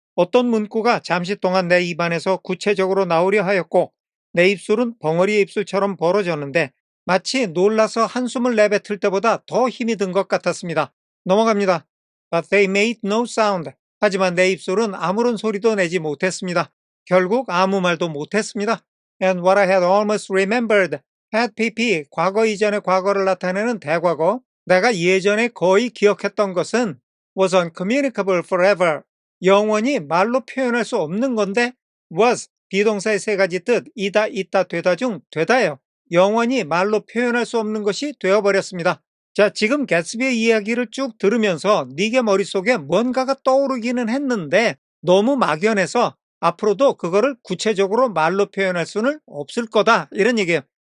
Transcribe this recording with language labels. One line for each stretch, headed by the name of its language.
Korean: 어떤 문구가 잠시 동안 내 입안에서 구체적으로 나오려 하였고 내 입술은 벙어리의 입술처럼 벌어졌는데 마치 놀라서 한숨을 내뱉을 때보다 더 힘이 든 것 같았습니다. 넘어갑니다.
English: But they made no sound.
Korean: 하지만 내 입술은 아무런 소리도 내지 못했습니다. 결국 아무 말도 못했습니다.
English: And what I had almost remembered. had pp.
Korean: 과거 이전의 과거를 나타내는 대과거. 내가 예전에 거의 기억했던 것은
English: was uncommunicable forever.
Korean: 영원히 말로 표현할 수 없는 건데 was 비동사의 세 가지 뜻 이다, 있다, 되다 중 되다예요. 영원히 말로 표현할 수 없는 것이 되어버렸습니다. 자, 지금 개츠비의 이야기를 쭉 들으면서 니게 머릿속에 뭔가가 떠오르기는 했는데 너무 막연해서 앞으로도 그거를 구체적으로 말로 표현할 수는 없을 거다 이런 얘기예요.